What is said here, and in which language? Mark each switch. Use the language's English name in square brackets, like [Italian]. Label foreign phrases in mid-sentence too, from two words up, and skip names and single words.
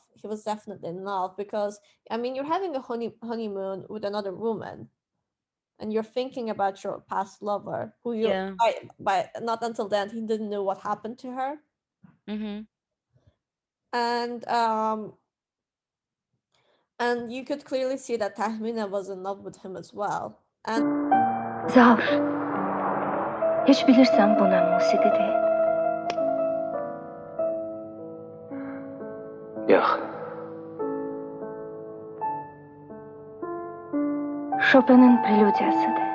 [English] He was definitely in love because, I mean, you're having a honeymoon with another woman, and you're thinking about your past lover, who you Yeah. by not until then he didn't know what happened to her, Mm-hmm. and you could clearly see that Tahmina was in love with him as well. And [Azerbaijani] Zaur, heç bilirsən bu nə musiqidir? Yox. Chopin'in prelüdiyasıdır.